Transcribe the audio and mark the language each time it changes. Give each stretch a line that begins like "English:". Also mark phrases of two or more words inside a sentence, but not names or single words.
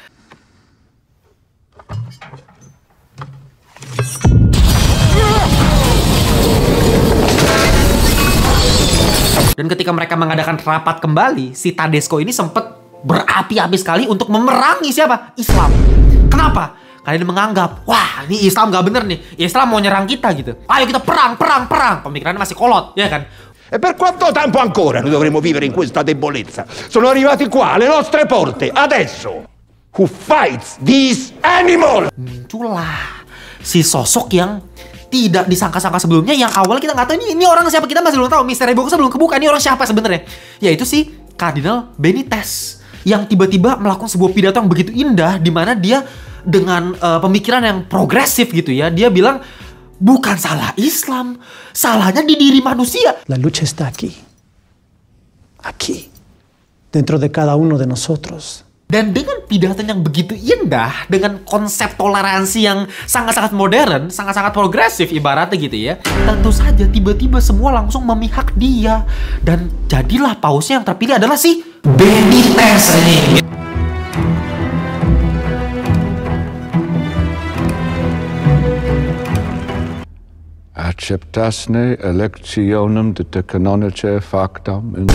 Indonesian: Dan ketika mereka mengadakan rapat kembali, si Tedesco ini sempat berapi-api sekali untuk memerangi siapa? Islam. Kenapa? Karena dia menganggap, wah ini Islam gak bener nih. Islam mau nyerang kita gitu. Ayo kita perang. Pemikirannya masih kolot, ya kan?
Italian: E per quanto tempo ancora noi dovremo vivere in questa debolezza? Sono arrivati qua alle nostre porte, adesso.
English: Who fights these animals?
Indonesian: Muncullah si sosok yang tidak disangka-sangka sebelumnya, yang awalnya kita nggak tahu ini orang siapa, kita masih belum tahu, misteri boxnya belum kebuka, ini orang siapa sebenarnya. Yaitu si Kardinal Benitez yang tiba-tiba melakukan sebuah pidato yang begitu indah, di mana dia dengan pemikiran yang progresif gitu ya, dia bilang bukan salah Islam, salahnya di diri manusia.
Spanish: La lucha está aquí, dentro de cada uno de nosotros.
Indonesian: Dan dengan pidato yang begitu indah, dengan konsep toleransi yang sangat-sangat modern, sangat-sangat progresif ibaratnya gitu ya, tentu saja tiba-tiba semua langsung memihak dia. Dan jadilah pausnya yang terpilih adalah si Benitez ini.
Latin: Acceptasne electionem de canonice factam in.